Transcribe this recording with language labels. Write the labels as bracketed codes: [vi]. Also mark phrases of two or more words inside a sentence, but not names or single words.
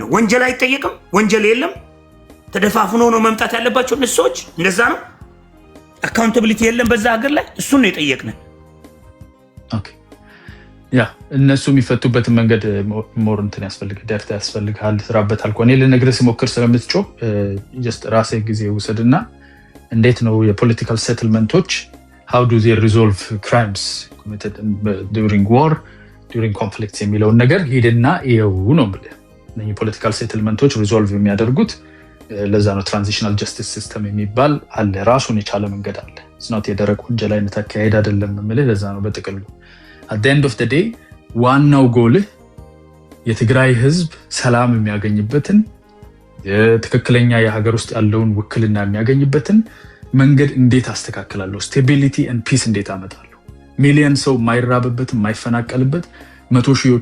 [am] ወንጀል አይጠየቅም። ወንጀል የለም። ተደፋፍኖ ነው መምጣት ያለባቸው እነሱ ሰዎች። እንደዛ ነው። አካውንታቢሊቲ የለም በዛ ሀገር ላይ። እሱን ነው የጠየቅነው። ያ እነሱ የሚፈቱበትን መንገድ ሞር እንትን ያስፈልጋል፣ ዳታ ያስፈልጋል፣ ስራበት አልኩ። እኔ ልነግርህ ስሞክር ስለምትጮህ ጀስት ራሴ ጊዜ ውሰድና እንዴት ነው የፖለቲካል ሴትልመንቶች [en] how do they resolve crimes committed during war during conflicts [am] የሚለውን ነገር ሂድና ይኸው ነው ብለህ እነዚህ ፖለቲካል ሴትልመንቶች ሪዞልቭ የሚያደርጉት ለዛ ነው [en] transitional justice system [am] የሚባል አለ። ራሱን የቻለ መንገድ አለ። ስናት የደረቅ ወንጀል አይነት አካሄድ አይደለም የምልህ ለዛ ነው። በጥቅሉ [en] at the end of the day [am] ዋናው ጎልህ የትግራይ ህዝብ ሰላም የሚያገኝበትን ትክክለኛ የሀገር ውስጥ ያለውን ውክልና የሚያገኝበትን መንገድ እንዴት አስተካክላለሁ፣ [en] stability and peace [am] እንዴት አመጣለሁ፣ ሚሊዮን ሰው የማይራብበት የማይፈናቀልበት 100 ሺዎች